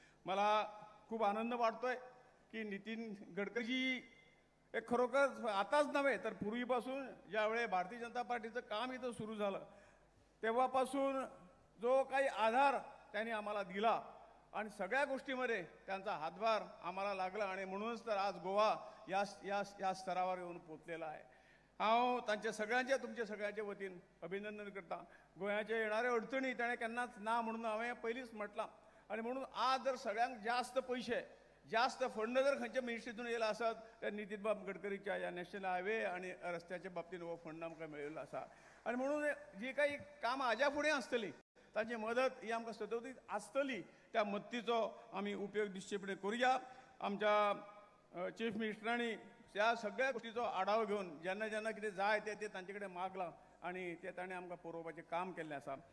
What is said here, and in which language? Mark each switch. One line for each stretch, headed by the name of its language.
Marathi: मला खूप आनंद वाटतोय की नितीन गडकरी हे खरोखर आताच नव्हे तर पूर्वीपासून ज्यावेळी भारतीय जनता पार्टीचं काम इथं सुरू झालं तेव्हापासून जो काही आधार त्यांनी आम्हाला दिला आणि सगळ्या गोष्टीमध्ये त्यांचा हातभार आम्हाला लागला आणि म्हणूनच तर आज गोवा या स्तरावर येऊन पोचलेला आहे.
Konkani: हांव तांचे सगळ्यांचे तुमच्या सगळ्यांच्या वतीन अभिनंदन करता. गोंयाचे येणारे अडचणी ताणें केन्नाच ना म्हणून हांवें पयलींच म्हटलां. आणि म्हणून आज जर सगळ्यांक जास्त पैसे जास्त फंड जर खंयच्या मिनिस्ट्रीतून येयला आसत तर नितीन बाब गडकरीच्या या नॅशनल हायवे आणि रस्त्याच्या बाबतीत हो फंड आमकां मेळिल्लो आसा. आणि म्हणून जी काही कामां हाज्या फुडें आसतली ताची मदत ही आमकां सतत आसतली. त्या मदतीचो आमी उपयोग निश्चितपणे करुया. आमच्या चीफ मिनिस्टरांनी ह्या सगळ्या गोष्टीचो आढावो घेवन जेन्ना जेन्ना कितें जाय ते तांचे कडेन मागलां आणि ते ताणें आमकां पुरोवपाचें काम केल्लें आसा.